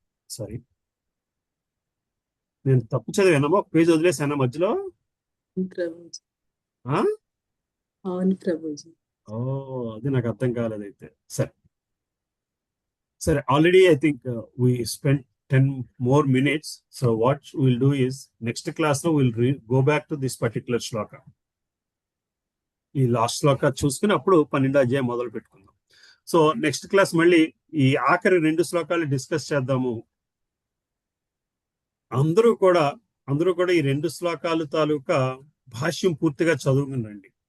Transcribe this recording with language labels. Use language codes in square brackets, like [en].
[te] Sorry, నేను తప్పు చదివానమ్మా, ఒక పేజీ వదిలేసానా మధ్యలో? అవును ప్రభుజీ. అది నాకు అర్థం కాలేదైతే. సరే [en] Already I think we spent 10 more minutes. So what we'll do is next class లో we'll go back to this particular shloka. [te] ఈ లాస్ట్ శ్లోక చూసుకుని అప్పుడు 12వ అధ్యాయం మొదలు పెట్టుకుందాం. సో నెక్స్ట్ క్లాస్ మళ్ళీ ఈ ఆఖరి 2 శ్లోకాలు డిస్కస్ చేద్దాము. అందరూ కూడా ఈ 2 శ్లోకాలు తాలూకా భాష్యం పూర్తిగా చదువుకునండి.